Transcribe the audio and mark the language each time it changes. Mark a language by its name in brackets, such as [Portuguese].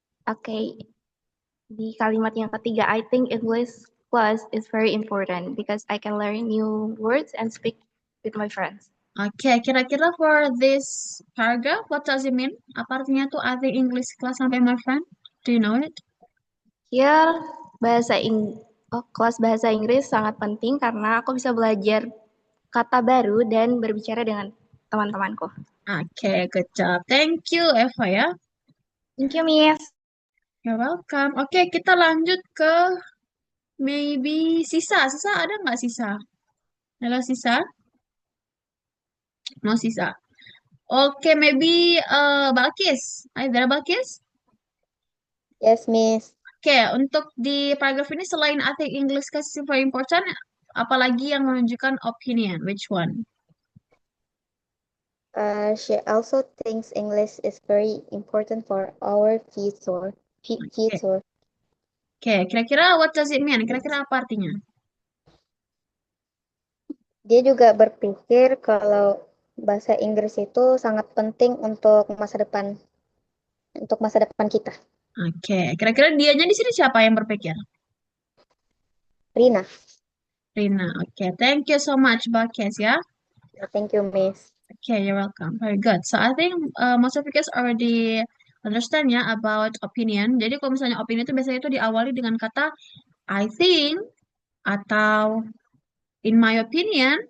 [Indonesian] Oke. Di kalimat yang ketiga, [English] I think English class is very important because I can learn new words and speak with my friends. Oke, kira-kira for this paragraph, what does it mean? [Indonesian] Apa artinya tuh [English] I think English class sampai my friend? Do you know it? [Indonesian] Here, kelas bahasa Inggris sangat penting karena aku bisa belajar kata baru dan berbicara dengan teman-temanku. [English] Oke, good job. Thank you, Eva ya. Thank you, Miss. You're welcome. Oke, [Indonesian] kita lanjut ke [English] maybe Sisa. [Indonesian] Sisa ada nggak Sisa? Halo Sisa? No Sisa. Oke, maybe Balkis. Ada Balkis? [English] Yes, Miss. [Indonesian] Oke, untuk di paragraf ini selain [English] I think English class is very important, [Indonesian] apalagi yang menunjukkan opinion? [English] Which one? She also thinks English is very important for our future. Future. Oke, kira-kira what does it mean? [Indonesian] Kira-kira apa artinya? Dia juga berpikir kalau bahasa Inggris itu sangat penting untuk masa depan kita. Oke, kira-kira dianya di sini siapa yang berpikir? Rina. [English] Rina. Oke, thank you so much, Balkis ya. Thank you, Miss. Okay, you're welcome. Very good. So I think most of you guys already understand ya about opinion. [Indonesian] Jadi kalau misalnya opinion itu biasanya itu diawali dengan kata I think atau in my opinion.